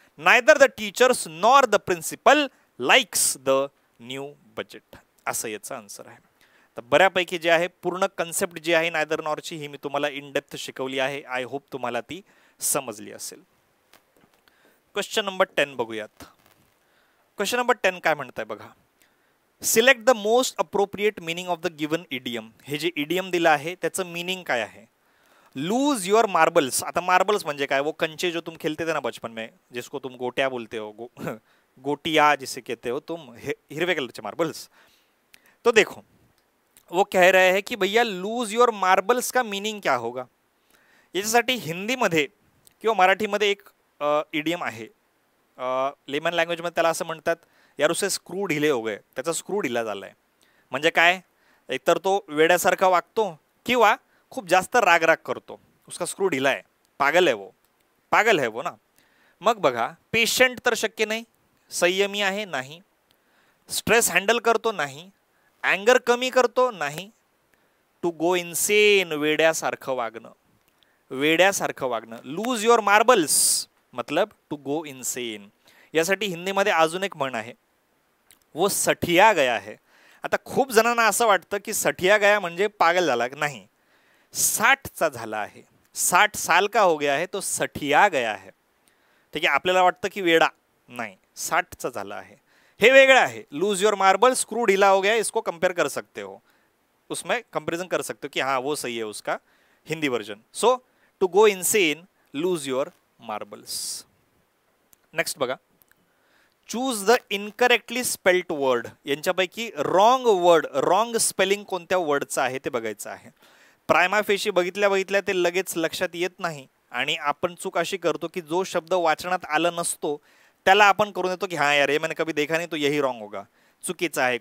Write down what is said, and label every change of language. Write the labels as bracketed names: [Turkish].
[English] Neither the teachers nor the principal likes the new budget. [Marathi] असं याचं answer आहे. तर बऱ्यापैकी जे आहे पूर्ण कन्सेप्ट जी आहे नायदर नॉरची ही मी तुम्हाला इन डेप्थ शिकवली आहे. आय होप तुम्हाला ती समजली असेल. क्वेश्चन नंबर 10 बघूयात. क्वेश्चन नंबर 10 काय म्हणताय बघा. [English] Select the most appropriate meaning of the given idiom. [Marathi] हे जे इडियम दिलं आहे त्याचं मीनिंग काय आहे. [Hindi] Lose your marbles. [Marathi] आता मार्बल्स म्हणजे काय, [Hindi] वो कंचे जो तुम खेलते थे ना बचपन में, जिसको तुम गोटिया बोलते हो, गोटिया जिसे कहते हो तुम, हिरवे कलर के मार्बल्स. तो देखो वो कह रहे हैं कि भैया लूज युअर मार्बल्स का मीनिंग क्या होगा. [Marathi] याच्यासाठी हिंदीमध्ये किंवा मराठीमध्ये एक इडियम आहे. लेमन लँग्वेजमध्ये त्याला असं म्हणतात, [Hindi] यार उसे स्क्रू ढिले हो गए. [Marathi] त्याचा स्क्रू ढिला झालाय. म्हणजे काय, एकतर तो वेड्यासारखा वागतो किंवा खूप जास्त राग करतो. उसका स्क्रू ढिला आहे, पागल आहे वो, [Hindi] पागल है वो ना. [Marathi] मग बघा, पेशंट तर शक्य नाही, संयमी आहे नाही, स्ट्रेस हँडल करतो नाही, अँगर कमी करतो नाही, टू गो इनसेन वेड्यासारखं वागणं, वेड्यासारखं वागणं. [English] Lose your marbles मतलब to go insane. [Marathi] यासाठी हिंदीमध्ये अजून एक म्हण आहे, [Hindi] वो सठिया गया है. [Marathi] आता खूप जणांना असं वाटतं की सठिया गया म्हणजे पागल झाला. नाही, 60चा झाला आहे. [Hindi] 60 साल का हो गया है तो सठिया गया है. [Marathi] ठीक आहे, आपल्याला वाटतं की वेडा, नाही, 60चा झाला आहे. हे वेगळं आहे. [Hindi] लूज योर मार्बल, स्क्रू ढीला हो गया, इसको कंपेयर कर सकते हो, उसमें कंपेरिजन कर सकते हो कि हाँ वो सही है उसका Hindi version. [English] So to go insane, lose your marbles. [Marathi] Next बघा, [English] Choose the incorrectly spelled word. [Marathi] यांच्यापैकी रॉंग वर्ड, रॉंग स्पेलिंग कोणत्या वर्डचं आहे ते बघायचं आहे. प्रायमा फेशी बघितल्या बघितल्या ते लगेच लक्षात येत नाही आणि आपण चूक अशी करतो की जो शब्द वाचनात आला नसतो त्याला आपण करून देतो की [Hindi] हाँ यार ये मैंने कभी देखा नहीं तो यही रॉंग होगा. [Marathi] चुकीचं आहे.